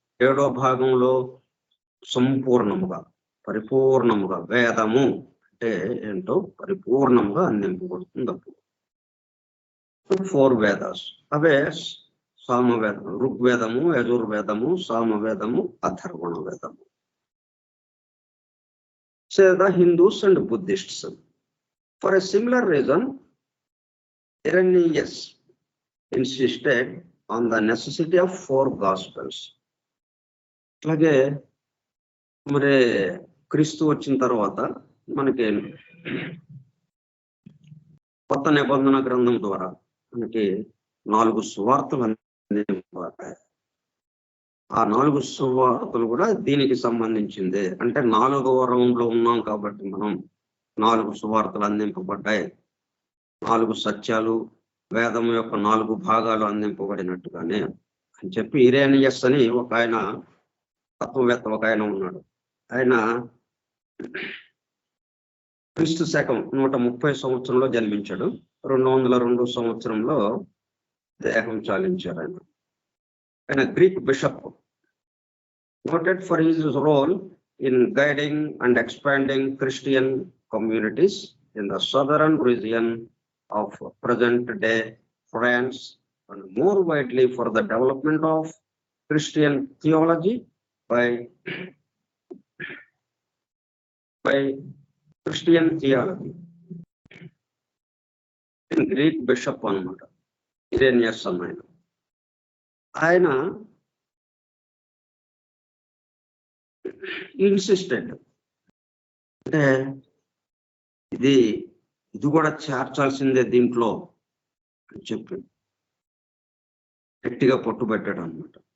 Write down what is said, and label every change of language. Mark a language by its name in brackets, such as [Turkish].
[Telugu] 7వ భాగంలో సంపూర్ణముగా పరిపూర్ణముగా వేదము అంటే ఏంటో పరిపూర్ణంగా అందింపబడుతుంది. అప్పుడు 4 వేదాస్, అవే సామవేదం, ఋగ్వేదము, యజుర్వేదము, సామవేదము, అథర్వణ వేదము. [English] Say the Hindus and Buddhists. For a similar reason, Irenaeus insisted on the necessity of 4 gospels. [Telugu] అలాగే మరి క్రీస్తు వచ్చిన తర్వాత మనకి కొత్త నిబంధన గ్రంథం ద్వారా మనకి 4 సువార్తలు అందింపబడ్డాయి. ఆ 4 సువార్తలు కూడా దీనికి సంబంధించిందే. అంటే 4వ రౌండ్లో ఉన్నాం కాబట్టి మనం 4 సువార్తలు అందింపబడ్డాయి. 4 సత్యాలు, వేదం యొక్క 4 భాగాలు అందింపబడినట్టుగానే అని చెప్పి ఇరేనియస్ అని ఒక ఆయన తత్వవేత్త ఒక ఆయన ఉన్నాడు. ఆయన క్రీస్తు శకం 130 సంవత్సరంలో జన్మించాడు. 202 సంవత్సరంలో దేహం చాలించారు. ఆయన Greek bishop, [English] noted for his role in guiding and expanding Christian communities in the southern region of present-day France, and more widely for the development of Christian theology by Christian theology. Greek bishop [Telugu] అన్నమాట Irenaeus అన్న ఆయన insistent అంటే ఇది కూడా చేర్చాల్సిందే దీంట్లో అని చెప్పి గట్టిగా పట్టుబెట్టాడు అనమాట.